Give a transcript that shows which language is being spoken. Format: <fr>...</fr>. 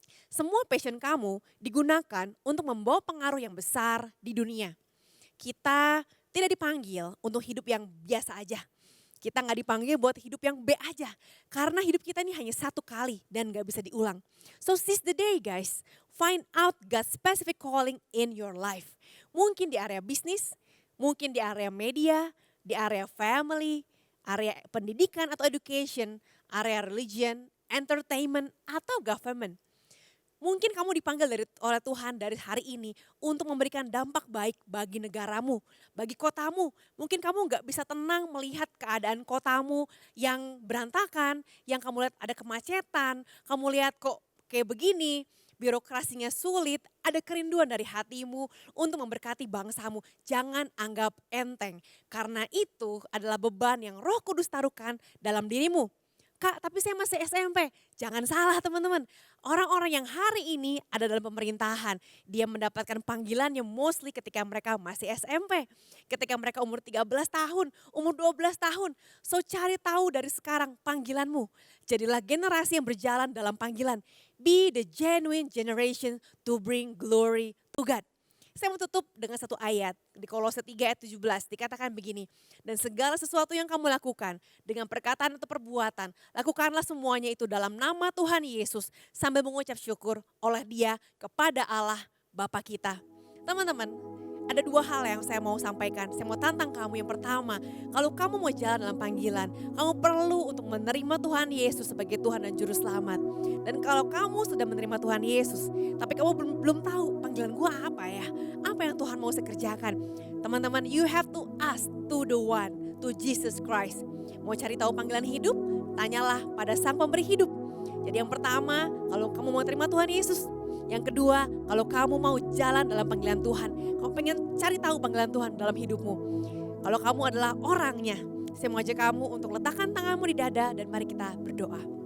<id>Semua passion kamu digunakan untuk membawa pengaruh yang besar di dunia. Kita tidak dipanggil untuk hidup yang biasa aja. Kita nggak dipanggil buat hidup yang B aja. Karena hidup kita ini hanya satu kali dan gak bisa diulang.</id> <en>So seize the day guys. Find out God's specific calling in your life.</en> <id>Mungkin di area bisnis, mungkin di area media, di area family, area pendidikan atau education, area religion, entertainment atau government. Mungkin kamu dipanggil oleh Tuhan dari hari ini untuk memberikan dampak baik bagi negaramu, bagi kotamu. Mungkin kamu gak bisa tenang melihat keadaan kotamu yang berantakan, yang kamu lihat ada kemacetan, kamu lihat kok kayak begini, birokrasinya sulit, ada kerinduan dari hatimu untuk memberkati bangsamu. Jangan anggap enteng, karena itu adalah beban yang Roh Kudus taruhkan dalam dirimu. Kak, tapi saya masih SMP. Jangan salah teman-teman. Orang-orang yang hari ini ada dalam pemerintahan, dia mendapatkan panggilannya mostly ketika mereka masih SMP. Ketika mereka umur 13 tahun, umur 12 tahun. So cari tahu dari sekarang panggilanmu. Jadilah generasi yang berjalan dalam panggilan.</id> <en>Be the genuine generation to bring glory to God.</en> <id>Saya mau tutup dengan satu ayat di Kolose 3 ayat 17 dikatakan begini. Dan segala sesuatu yang kamu lakukan dengan perkataan atau perbuatan, lakukanlah semuanya itu dalam nama Tuhan Yesus sambil mengucap syukur oleh Dia kepada Allah Bapa kita. Teman-teman, ada 2 hal yang saya mau sampaikan. Saya mau tantang kamu. Yang pertama, kalau kamu mau jalan dalam panggilan, kamu perlu untuk menerima Tuhan Yesus sebagai Tuhan dan Juru Selamat. Dan kalau kamu sudah menerima Tuhan Yesus, tapi kamu belum tahu panggilan gua apa ya? Apa yang Tuhan mau saya kerjakan? Teman-teman,</id> <en>you have to ask to the one, to Jesus Christ.</en> <id>Mau cari tahu panggilan hidup? Tanyalah pada Sang Pemberi hidup. Jadi yang pertama, kalau kamu mau terima Tuhan Yesus. Yang kedua, kalau kamu mau jalan dalam panggilan Tuhan, kamu pengen cari tahu panggilan Tuhan dalam hidupmu. Kalau kamu adalah orangnya, saya mau ajak kamu untuk letakkan tanganmu di dada dan mari kita berdoa.</id>